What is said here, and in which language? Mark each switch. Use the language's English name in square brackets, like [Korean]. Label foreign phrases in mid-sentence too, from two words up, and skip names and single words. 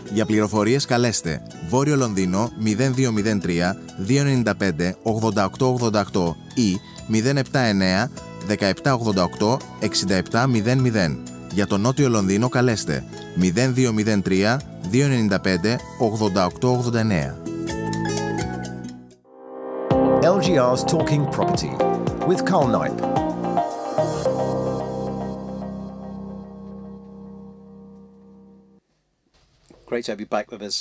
[Greek] Για πληροφορίες καλέστε Βόρειο Λονδίνο 0203 295 8888 ή 079 1788 6700. Για το Νότιο Λονδίνο καλέστε 0203 295 8889. [English] LGR's Talking Property with Carl Knipe. Great to have you back with us.